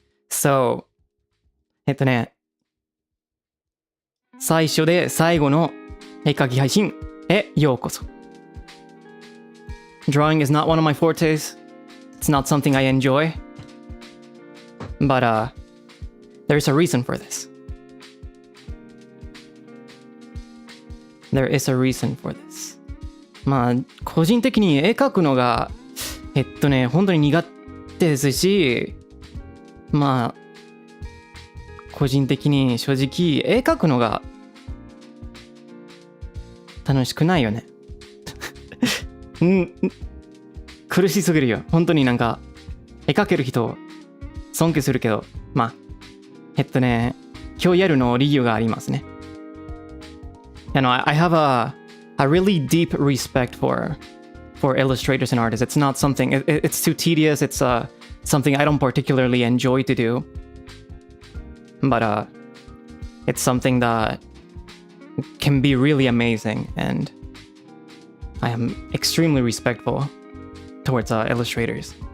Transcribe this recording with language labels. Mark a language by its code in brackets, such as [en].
[ja] So, 最初で最後の絵描き配信へようこそ。 [en] Drawing is not one of my fortes. It's not something I enjoy. But, there's a reason for this. There is a reason for this. [ja] まあ、個人的に絵描くのが、本当に苦手ですし、まあ、個人的に正直、絵描くのが楽しくないよね。苦しすぎるよ。本当になんか、絵描ける人、尊敬するけど、まあ、今日やるの理由がありますね。 [en] I have a really deep respect for illustrators and artists. It's not something, it's too tedious. It's something I don't particularly enjoy to do. But it's something that can be really amazing, and I am extremely respectful towards illustrators.